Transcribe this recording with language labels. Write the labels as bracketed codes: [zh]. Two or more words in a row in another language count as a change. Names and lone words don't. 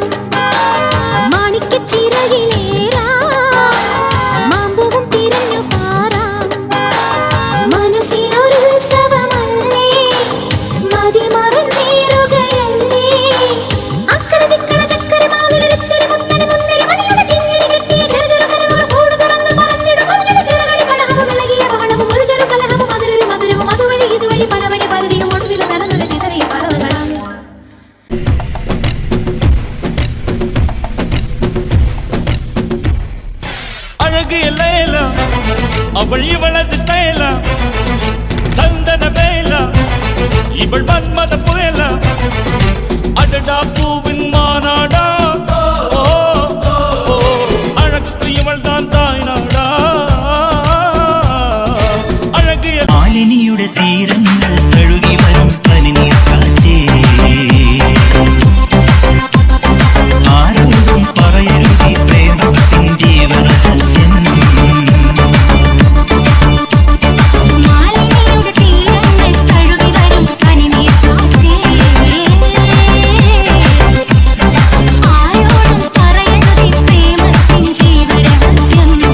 [ml] മാണിക്ക ചിറകിലേറാം മാമ്പൂവും തിരഞ്ഞു പാറാം മനസ്സിനൊരു ഉത്സവമല്ലേ മതി മറന്നേറുകയല്ലേ അക്കര ദിക്കണ ചക്കര മാവിലെടുത്തൊരു മുത്തണി മുന്തിരി മണിയുടെ കിങ്ങിണി കെട്ടിയ ചെറുചെറു കലകൾ കൂട് തുറന്ന് പറന്നിടും അവരുടെ ചിറകളി പടഹവും ഇളകിയ ബഹളവും ഒരു ചെറു കലഹവും അതൊരു മധുരവും അതുവഴി ഇതുവഴി പലവഴി പതിരിയും ഒടുവിൽ നടന്നൊരു ചിതറിയ പറവകളാം [ta] அழகிய லேலா அவள் இவளது ஸ்டைலா சந்தன வேலா இவள் மன்மத புயலா அடடா பூவின் மாநாடா ஓ அழகுக்கு இவள் தான் தாய் நாடா அழகிய [ml] മാലിനിയുടെ തീരങ്ങൾ കഴുകി വരും പനിനീർ കാറ്റേ ആരോടും പറയരുതീ പ്രേമത്തിൻ ജീവരഹസ്യം മാലിനിയുടെ തീരങ്ങൾ കഴുകി വരും പനിനീർ കാറ്റേ ആരോടും പറയരുതീ പ്രേമത്തിൻ ജീവരഹസ്യം